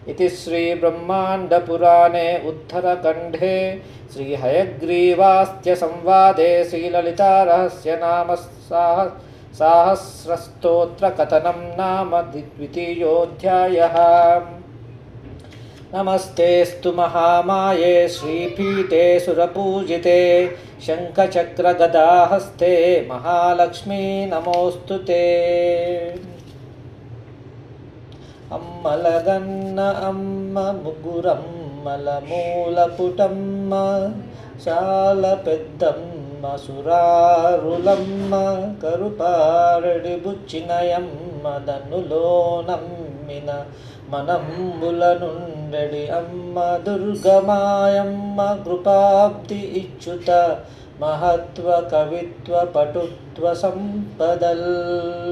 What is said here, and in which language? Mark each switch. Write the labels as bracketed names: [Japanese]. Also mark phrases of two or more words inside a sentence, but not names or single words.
[Sanskrit] इति श्रीब्रह्माण्डपुराणे उत्तरखण्डे श्रीहयग्रीवास्त्यसंवादे श्रीललितारहस्यनाम सहस्रस्तोत्रकथनं नाम द्वितीयोऽध्यायः। नमस्तेऽस्तु महामाये श्रीपीठे सुरपूजिते शङ्खचक्रगदाहस्ते महालक्ष्मी नमोऽस्तु ते। [Telugu] అమ్మలగన్న అమ్మ ముగ్గురమ్మలమూలపుటమ్మ చాలా పెద్దమ్మ సురారులమ్మ కరుపారడి బుచ్చినయమ్మ దన్నులో నమ్మిన మనంబుల నుండెడి అమ్మ దుర్గమాయమ్మ కృపాబ్ది ఇచ్చుత మహత్వ కవిత్వ పటుత్వ సంపదల్।